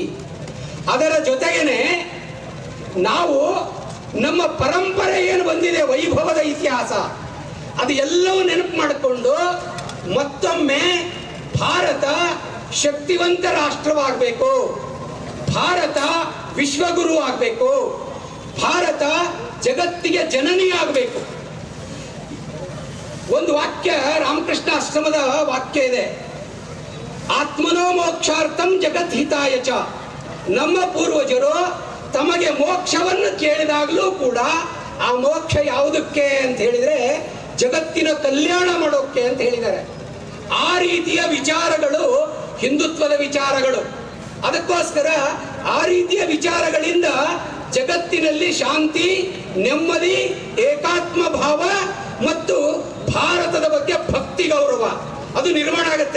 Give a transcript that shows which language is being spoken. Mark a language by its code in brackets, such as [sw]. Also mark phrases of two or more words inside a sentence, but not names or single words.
[kn] ಅದರ ಜೊತೆಗೇನೆ ನಾವು ನಮ್ಮ ಪರಂಪರೆ ಏನು ಬಂದಿದೆ, ವೈಭವದ ಇತಿಹಾಸ, ಅದು ಎಲ್ಲವೂ ನೆನಪು ಮಾಡಿಕೊಂಡು ಮತ್ತೊಮ್ಮೆ ಭಾರತ ಶಕ್ತಿವಂತ ರಾಷ್ಟ್ರವಾಗಬೇಕು, ಭಾರತ ವಿಶ್ವಗುರು ಆಗಬೇಕು, ಭಾರತ ಜಗತ್ತಿಗೆ ಜನನಿ ಆಗಬೇಕು. ಒಂದು ವಾಕ್ಯ ರಾಮಕೃಷ್ಣ ಆಶ್ರಮದ ವಾಕ್ಯ ಇದೆ, [sa] ಆತ್ಮನೋ ಮೋಕ್ಷಾರ್ಥಂ ಜಗತ್ ಹಿತಾಯ ಚ. [kn] ನಮ್ಮ ಪೂರ್ವಜರು ತಮಗೆ ಮೋಕ್ಷವನ್ನು ಕೇಳಿದಾಗಲೂ ಕೂಡ ಆ ಮೋಕ್ಷ ಯಾವುದಕ್ಕೆ ಅಂತ ಹೇಳಿದ್ರೆ ಜಗತ್ತಿನ ಕಲ್ಯಾಣ ಮಾಡೋಕೆ ಅಂತ ಹೇಳಿದ್ದಾರೆ. ಆ ರೀತಿಯ ವಿಚಾರಗಳು ಹಿಂದುತ್ವದ ವಿಚಾರಗಳು. ಅದಕ್ಕೋಸ್ಕರ ಆ ರೀತಿಯ ವಿಚಾರಗಳಿಂದ ಜಗತ್ತಿನಲ್ಲಿ ಶಾಂತಿ, ನೆಮ್ಮದಿ, ಏಕಾತ್ಮ ಭಾವ ಮತ್ತು ಭಾರತದ ಬಗ್ಗೆ ಭಕ್ತಿ ಗೌರವ ಅದು ನಿರ್ಮಾಣ ಆಗುತ್ತೆ.